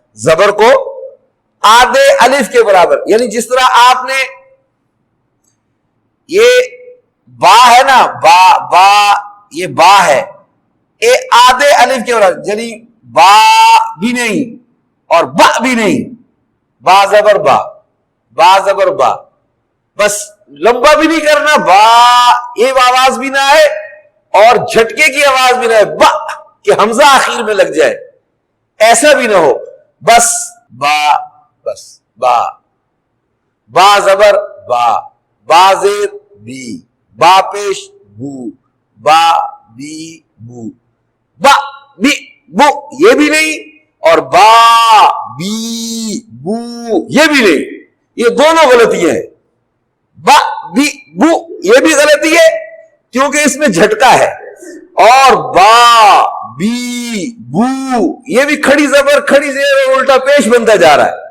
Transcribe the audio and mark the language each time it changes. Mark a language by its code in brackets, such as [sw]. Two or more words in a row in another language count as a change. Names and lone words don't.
[ur] زبر کو آدھے الف کے برابر، یعنی جس طرح آپ نے یہ با ہے نا، با یہ با ہے، یہ آدھے الف کے برابر، یعنی با بھی نہیں اور با بھی نہیں. با زبر با، با زبر با، بس لمبا بھی نہیں کرنا. با یہ آواز بھی نہ ہے اور جھٹکے کی آواز بھی نہ ہے، با کہ حمزہ آخر میں لگ جائے، ایسا بھی نہ ہو. بس با، بس با. با زبر با، با زیر بی، با پیش بو، با بی بو، با بی بو یہ بھی نہیں اور با بی بو یہ بھی نہیں. یہ دونوں غلطیاں ہیں. با بی بو یہ بھی غلطی ہے کیونکہ اس میں جھٹکا ہے، اور با بی بو یہ بھی کھڑی زبر کھڑی زیر الٹا پیش بنتا جا رہا ہے.